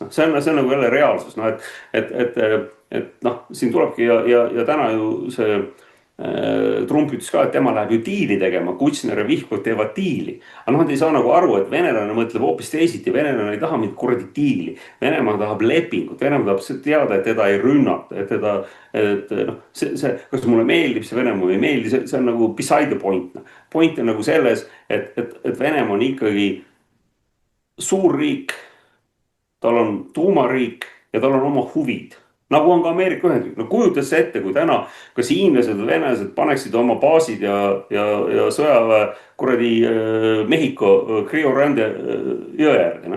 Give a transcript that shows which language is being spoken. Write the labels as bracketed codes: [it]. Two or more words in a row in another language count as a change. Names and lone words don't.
[et] See on nagu jälle reaalsus. Siin tulebki ja täna ju see Trump ütles ka, et tema läheb ju diili tegema, Kutsner ja Vihkov teevad diili. Aga nad ei saa nagu aru, et venelane mõtleb hoopis teisiti, venelane ei taha mingit kuradi diili. Venemaa tahab lepingut, Venemaa tahab teada, et teda ei rünnata, kas mulle meeldib see Venemaa või ei meeldi, see on nagu [en] beside the point. [et] Point on nagu selles, et Venemaa on ikkagi suur riik, tal on tuumariik ja tal on oma huvid. Nagu on ka Ameerika Ühendriik. No kujutad see ette, kui täna kas hiinlased või venelased paneksid oma baasid ja sõjaväe kuradi Mehhiko Rio Grande jõe järgi.